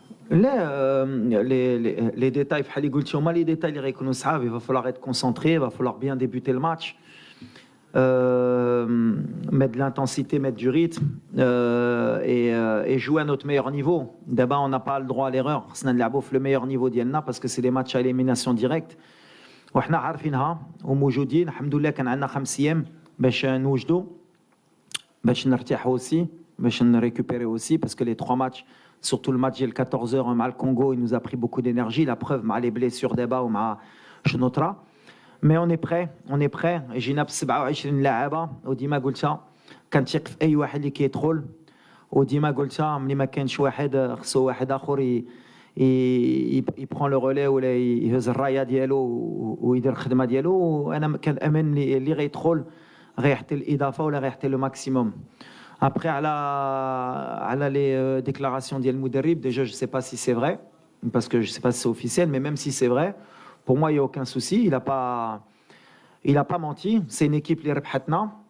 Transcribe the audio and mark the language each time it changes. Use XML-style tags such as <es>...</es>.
<fr>Les détails, les détails, il va falloir être concentré, il va falloir bien débuter le match, mettre de l'intensité, mettre du rythme et jouer à notre meilleur niveau. D'abord, on n'a pas le droit à l'erreur. On a le meilleur niveau d'Yelna parce que c'est des matchs à élimination directe.</fr> <ar>وحنا عارفينها وموجودين الحمد لله. كان عندنا 5 أيام باش نوجدوا، باش نرتاحوا</ar> <fr>aussi,</fr> <ar>باش نريكوبيري</ar> <fr>aussi, parce que les 3 matchs, surtout le match le 14h</fr> <ar>مع الكونغو,</ar> <fr>il nous a pris beaucoup d'énergie. La preuve مع les blessures d'Eba ومع شنوطرا. Mais on est prêt.</fr> <ar>جينا ب 27 لاعبه وديما قلتها كنثق في اي واحد اللي كيدخل، وديما قلتها ملي ما كانش واحد خصو واحد اخر يبرون لو رولي ولا يهز الرايه ديالو ويدير الخدمه ديالو. وانا كنامن اللي غيدخل غيحتي الاضافه ولا غيحتي لو ماكسيموم.</ar> <fr>Après, à les déclarations d'El Mouderib, déjà, je ne sais pas si c'est vrai, parce que je ne sais pas si c'est officiel, mais même si c'est vrai, pour moi, il n'y a aucun souci. Il n'a pas menti. C'est une équipe qui rebhatna.</fr>